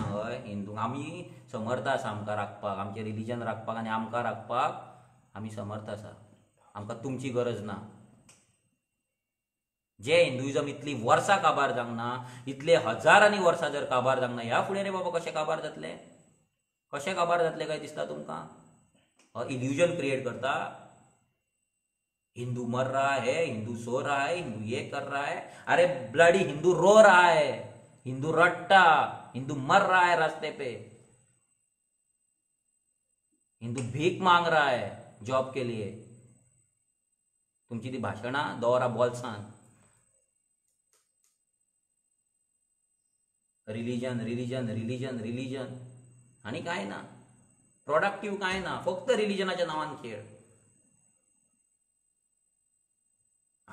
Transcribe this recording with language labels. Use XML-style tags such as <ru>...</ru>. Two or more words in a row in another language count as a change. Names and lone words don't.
<kok>हय हिंदूंक आमी समर्थ आसा, आमकां राखपाक, आमचें रिलिजन राखपाक आनी आमकां राखपाक आमी समर्थ आसा. आमकां तुमची गरज ना. जे हिंदुइजम इतली वर्सां काबार जावंक ना, इतले हजारांनी वर्सां जर काबार जावंक ना, ह्या फुडें रे बाबा कशें काबार जातले? कशें काबार जातले काय दिसता तुमकां?</kok> <en>illusion create</en> <kok>करता.</kok> <hi>हिंदू मर रहा है, हिंदू सो रहा है, हिंदू ये कर रहा है. अरे ब्लडी हिंदू रो रहा है, हिंदू रट्टा, हिंदू मर रहा है रास्ते पे, हिंदू भीख मांग रहा है जॉब के लिए.</hi> <kok>तुमची ती भाषणां दवरा बोल्सान.</kok> <en>religion religion religion religion</en> <kok>आनी कांय ना. प्रोडक्टिव्ह कांय ना. फक्त रिलिजनाच्या नांवान खेळ.</kok>